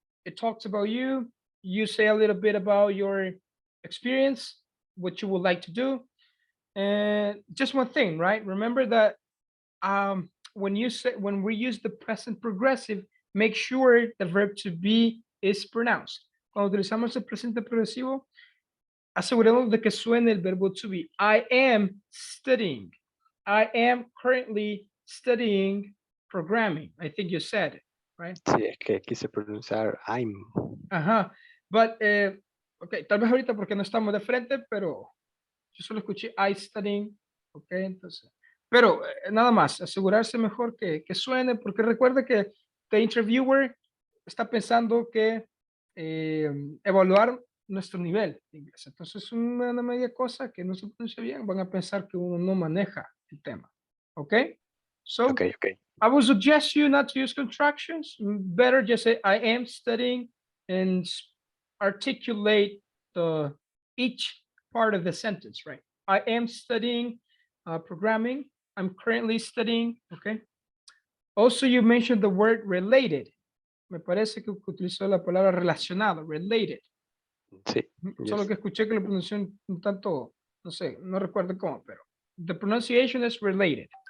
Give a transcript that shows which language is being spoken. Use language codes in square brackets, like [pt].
[en] It talks about you. You say a little bit about your experience, what you would like to do, and just one thing, right? Remember that when we use the present progressive, make sure the verb to be is pronounced. [es] Cuando utilizamos el presente progresivo, aseguremos de que suene el verbo to be. [en] I am studying. I am currently studying programming. I think you said it, right? [es] Sí, es que quise pronunciar I'm. Ajá. [en] But, ok, [es] tal vez ahorita porque no estamos de frente, pero yo solo escuché [en] I studying. [es] Ok, entonces. Pero nada más, asegurarse mejor que suene, porque recuerda que [en] the interviewer [es] está pensando que evaluar nuestro nivel de inglés. Entonces, una media cosa que no se pronuncia bien, van a pensar que uno no maneja el tema. ¿Ok? So, [en] Okay, okay. I would suggest you not to use contractions. Better just say, I am studying and articulate each part of the sentence, right? I am studying programming. I'm currently studying, okay? Also, you mentioned the word related. [es] Me parece que utilizó la palabra relacionado, related. Sí, Solo [en] yes. [es] que escuché que la pronunciación un tanto, no sé, no recuerdo cómo, pero [en] the pronunciation is related.